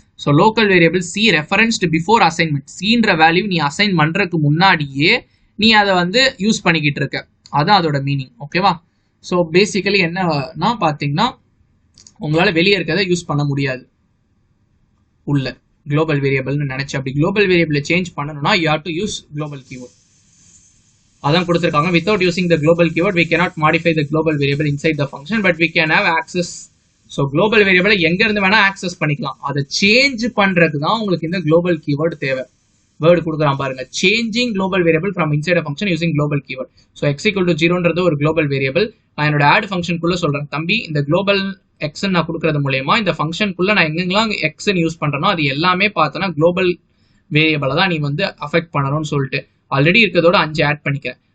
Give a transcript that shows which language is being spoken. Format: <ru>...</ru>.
<ta>So local variable C referenced before assignment. சீன்ற value நீ assign பண்றதுக்கு முன்னாடியே நீ அதை வந்து யூஸ் பண்ணிக்கிட்டு இருக்க, அதான் அதோட மீனிங். ஓகேவா? ஸோ பேசிக்கலி என்னன்னா பாத்தீங்கன்னா உங்களால வெளியே இருக்கிறத யூஸ் பண்ண முடியாது உள்ள குளோபல் வேரியபிள்னு நினைச்சு. அப்படி குளோபல் வேரியபிளை சேஞ்ச் பண்ணணும்னா</ta> <en>You have to use global keyword.</en> <ta>அதான் கொடுத்துருக்காங்க.</ta> <en>Without using the global keyword we cannot modify the global variable inside the function but we can have access.</en> <ta>So global வேரியபிளை எங்க இருந்து வேணா ஆக்சஸ் பண்ணிக்கலாம். அதை சேஞ்ச் பண்றதுக்கு தான் உங்களுக்கு இந்த குளோபல் கீவேர்ட் தேவை. வேர்டு கொடுக்குறான் பாருங்க,</ta> <en>Changing global variable from inside a function using global keyword.</en> <ta>So x = 0ன்றது ஒரு குளோபல் வேரியபிள். நான் என்னோட ஆட் ஃபங்க்ஷனுக்குள்ள சொல்றேன், தம்பி இந்த குளோபல் எக்ஸ் நான் கொடுக்கறது மூலயமா இந்த ஃபங்க்ஷனுக்குள்ள நான் எங்கெங்கெல்லாம் எக்ஸ்ன்னு யூஸ் பண்றேனோ அது எல்லாமே பார்த்தோன்னா குளோபல் வேரியபிளை தான் நீ வந்து அஃபெக்ட் பண்ணணும்னு சொல்லிட்டு ஆல்ரெடி இருக்கிறதோட 5 ஆட் பண்ணிக்கிறேன்.</ta>